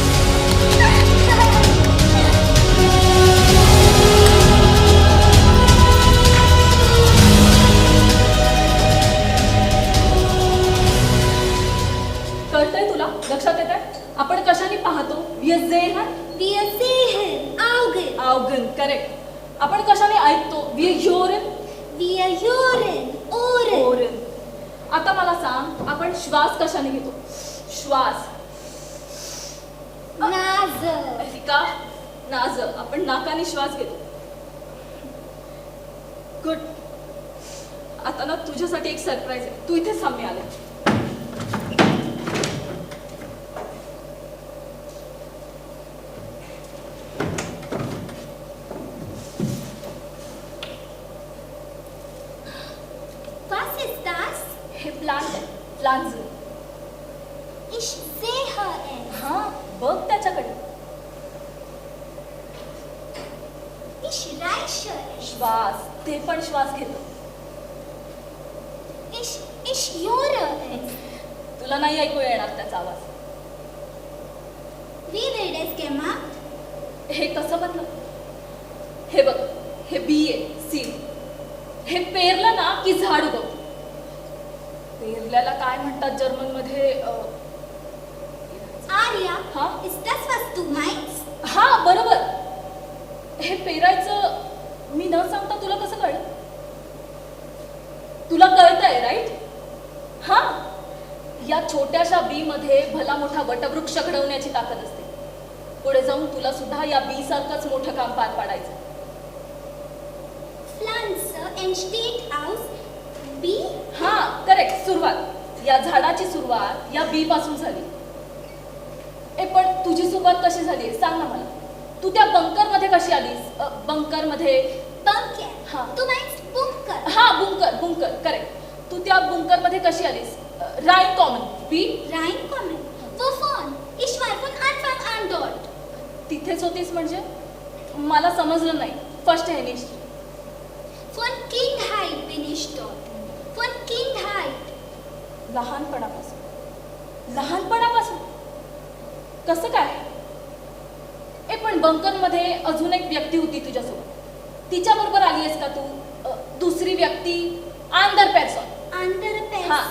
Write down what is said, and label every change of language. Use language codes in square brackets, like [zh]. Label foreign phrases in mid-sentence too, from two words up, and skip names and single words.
[mr] कळतंय तुला? लक्षात येत आहे? आपण कशाने पाहतो? [de] Wir sehen Augen. Augen, [mr] करेक्ट. आपण कशाने ऐकतो? [de] Wir hören Ohren. Ohren. आता मला सांग, आपण श्वास कशाने घेतो? [mr] श्वास. [de] Nase. [mr] एरिका, नाज. आपण नाकाने श्वास घेतो. गुड. आता ना तुझ्यासाठी एक सरप्राईज आहे. तू इथे सामने आले. [de] Was ist das? [mr] हे प्लांट आहे. प्लांट. [de] Ich sehe es. [mr] हा, बघ त्याच्याकडे. [en] right sure. [mr] श्वास, ते पण श्वास घेतो. [de] Ich höre es. [mr] तुला नाही ऐकू येणार त्याचा आवाज. [de] Wie wird es gemacht? [mr] हे कसं बनलं? हे बघ, हे बी आहे, सीड. हे पेरलं ना की झाड उगवतं. पेरल्याला काय म्हणतात जर्मनमध्ये? [de] Arya, [mr] हा? [de] ist das, was du meinst? [mr] हा, बरोबर. हे पेरायचं मी न सांगता तुला कसं कळलं? तुला कळतंय, राईट? हा, या छोट्याशा बी मध्ये भला मोठा वटवृक्ष घडवण्याची ताकद असते. पुढे जाऊन तुला सुद्धा या बी सारखंच मोठं काम पार पाडायचं. [de] Pflanze entsteht aus B. [mr] हा, करेक्ट. सुरुवात, या झाडाची सुरुवात या बी पासून झाली. पण तुझी सुरुवात कशी झाली सांग ना मला. तू त्या बंकर मध्ये कशी आलीस? बंकर मध्ये? [de] Bunker. [mr] हा. [de] Du meinst Bunker. [mr] हा, बुंकर, करेक्ट. तू त्या बुंकर मध्ये कशी आलीस? [de] rein kommen, बी. Reinkommen. Wovon? Ich war von Anfang an dort. [mr] तिथेच होतीस म्हणजे? मला समजलं नाही. [de] versteh nicht. Von Kindheit bin ich dort. Von Kindheit. [mr] लहानपणापासून कसं काय? पण बंकर मध्ये अजून एक व्यक्ती होती तुझ्यासोबत. तिच्या बरोबर आलीयस का तू? दुसरी व्यक्ती, [de] andere Person. Andere [mr] हा, [de] Person.